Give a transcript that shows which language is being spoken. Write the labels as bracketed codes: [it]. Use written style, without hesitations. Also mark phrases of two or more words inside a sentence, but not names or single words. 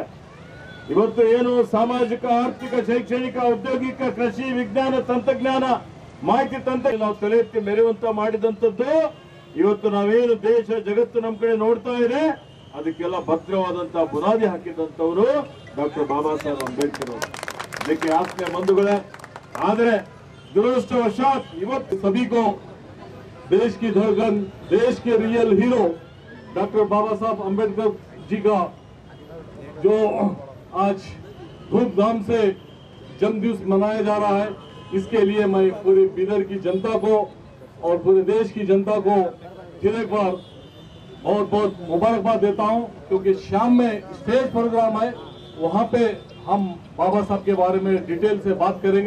[kn] ಇವತ್ತು ಏನು ಸಾಮಾಜಿಕ, ಆರ್ಥಿಕ, ಶೈಕ್ಷಣಿಕ, ಔದ್ಯೋಗಿಕ, ಕೃಷಿ, ವಿಜ್ಞಾನ, ತಂತ್ರಜ್ಞಾನ, ಮಾಹಿತಿ ತಂತ್ರ ನಾವು ತಲೆ ಎತ್ತಿ ಮೆರೆಯುವಂತ ಮಾಡಿದಂಥದ್ದು ಇವತ್ತು ನಾವೇನು ದೇಶ ಜಗತ್ತು ನಮ್ಮ ಕಡೆ ನೋಡ್ತಾ ಇದೆ ಅದಕ್ಕೆಲ್ಲ ಭದ್ರವಾದಂತಹ ಬುನಾದಿ ಹಾಕಿದಂತವರು ಡಾಕ್ಟರ್ ಬಾಬಾ ಸಾಹೇಬ್ ಅಂಬೇಡ್ಕರ್ ಅವರು. ಅದಕ್ಕೆ ಆತ್ಮೀಯ ಬಂಧುಗಳೇ, ಆದರೆ [hi] दुरदृष्टवशात युवक सभी को देश की धड़कन, देश के [en] real hero [hi] डॉक्टर बाबा साहब अंबेडकर जी का जो आज धूमधाम से जन्मदिवस मनाया जा रहा है, इसके लिए मैं पूरे बिदर की जनता को और पूरे देश की जनता को फिर एक बार बहुत बहुत मुबारकबाद देता हूं, क्योंकि शाम में [en] stage program [hi] है वहाँ पे हम बाबा साहब के बारे में डिटेल से बात करेंगे।